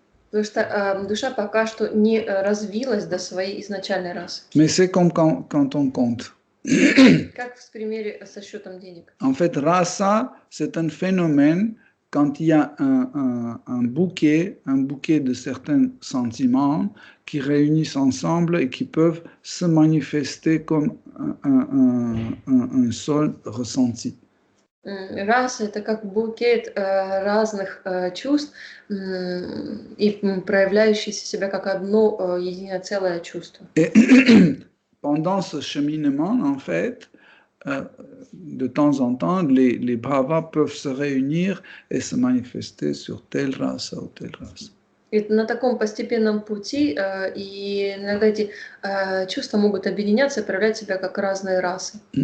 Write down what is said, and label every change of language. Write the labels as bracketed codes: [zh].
[ru] Потому что душа пока что не развилась до своей изначальной расы. [fr] Mais c'est comme quand on compte. [ru] Как в примере со счетом денег. [fr] En fait, rasa, c'est un phénomène quand il y a un bouquet de certains sentiments qui réunissent ensemble et qui peuvent se manifester comme un seul ressenti. [ru] Раса — это как букет разных чувств и проявляющиеся себя как одно единое целое чувство. [fr] Et pendant ce cheminement, en fait, de temps en temps, les bhavas peuvent se réunir et se manifester sur telle race ou telle race. [ru] И на таком постепенном пути и иногда эти чувства могут объединяться и проявлять себя как разные расы.